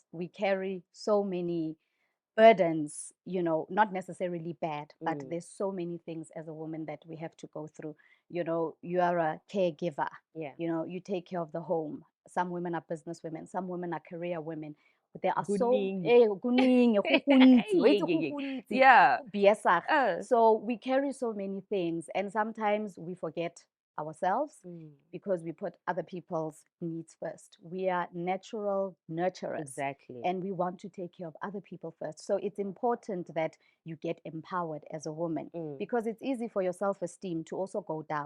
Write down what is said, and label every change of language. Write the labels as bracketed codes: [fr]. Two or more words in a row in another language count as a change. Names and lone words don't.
[en] We carry so many burdens, not necessarily bad, but there's so many things as a woman that we have to go through. You are a caregiver. Yeah. You take care of the home. Some women are business women, some women are career women. But there are [zu] Kuningi. kuningi, [tn] go gontsi, wa itse go [en] Yeah. [tn] gontsi, [en] Yeah. [tn] go biasa. Uh, [en] So we carry so many things, and sometimes we forget ourselves because we put other people's needs first. We are natural nurturers. Exactly. And we want to take care of other people first. So it's important that you get empowered as a woman because it's easy for your self-esteem to also go down.